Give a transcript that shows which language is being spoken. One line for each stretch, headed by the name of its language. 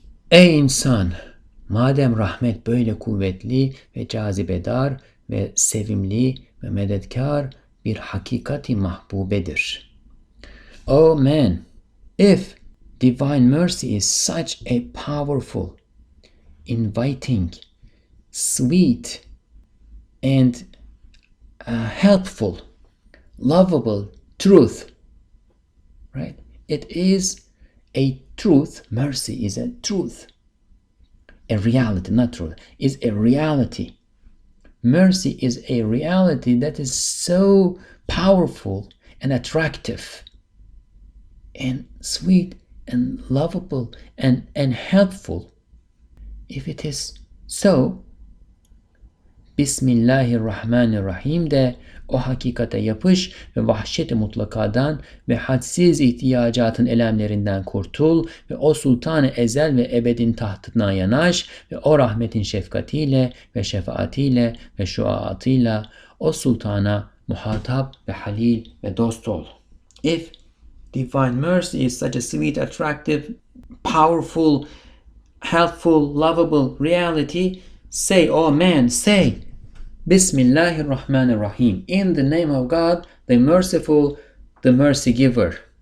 Turkish: Ey insan, madem rahmet böyle kuvvetli ve cazibedar ve sevimli ve medetkar bir hakikati mahbubedir.
English: Oh man, if divine mercy is such a powerful, inviting, sweet, and helpful, lovable truth, right? It is a truth. Mercy is a truth. A reality, not truth, is a reality. Mercy is a reality that is so powerful and attractive and sweet and lovable and helpful. If it is so,
Turkish: Bismillahirrahmanirrahim de o hakikate yapış ve vahşet-i mutlakadan ve hadsiz ihtiyacatın elemlerinden kurtul ve o sultan-ı ezel ve ebedin tahtına yanaş ve o rahmetin şefkatiyle ve şefaatiyle ve şuaatıyla o sultana muhatap ve halil ve dost ol.
English: If divine mercy is such a sweet, attractive, powerful, helpful, lovable reality, say, oh man, say, Bismillahirrahmanirrahim. In the name of God, the merciful, the mercy giver.